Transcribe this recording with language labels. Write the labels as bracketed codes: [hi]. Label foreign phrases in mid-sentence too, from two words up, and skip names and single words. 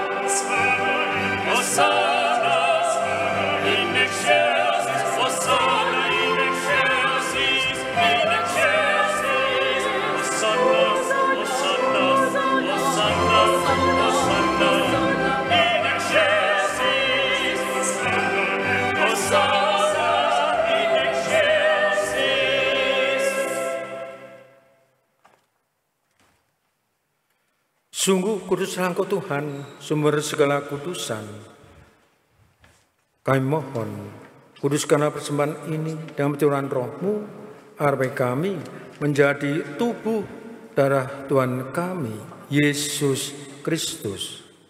[la] Hosanna in excelsis, Hosanna in excelsis, in excelsis, Hosanna, Hosanna, Hosanna, Hosanna, in excelsis, Hosanna in excelsis. [id] Sungguh kuduslah Engkau Tuhan, sumber segala kudusan. Kami mohon, kuduskanlah persembahan ini dengan percurahan Roh-Mu, agar bagi kami menjadi tubuh darah Tuhan kami, Yesus Kristus.